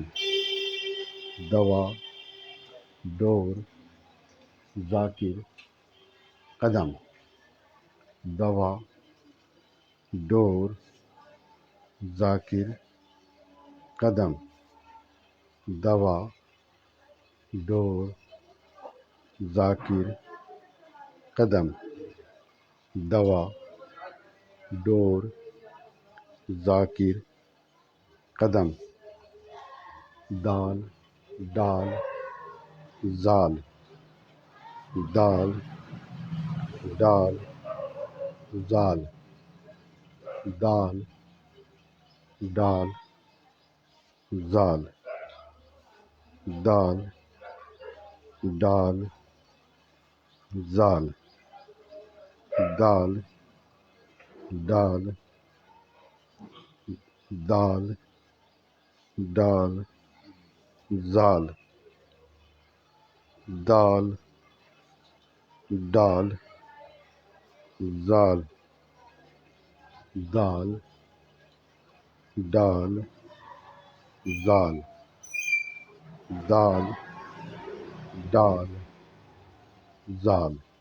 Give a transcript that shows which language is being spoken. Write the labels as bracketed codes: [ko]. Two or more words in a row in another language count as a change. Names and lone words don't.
[ur] دوا ڈور ذاکر قدم دوا ڈور ذاکر قدم دوا ڈور ذاکر قدم دوا ڈور ذاکر قدم دال ڈال زال دال ڈال زال دال ڈال زال دال ڈال زال دال ڈال دال دال زال دال دال زال دال دال زال دال دال زال